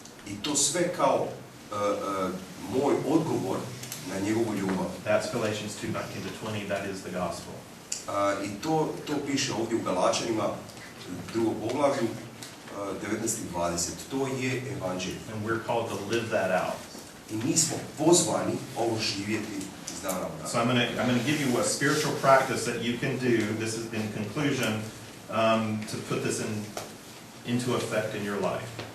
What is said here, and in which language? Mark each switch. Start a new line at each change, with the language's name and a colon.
Croatian: I to sve kao moj odgovor na njegovu ljubav.
English: That's Galatians 2:19-20, that is the gospel.
Croatian: I to piše ovdje u Galaćanima, 2. poglavlju, 19:20. To je evanđelje.
English: And we're called to live that out.
Croatian: I mi smo pozvani ovo živjeti iz dana u dan.
English: So I'm going to give you a spiritual practice that you can do. This is in conclusion. to put this into effect in your life.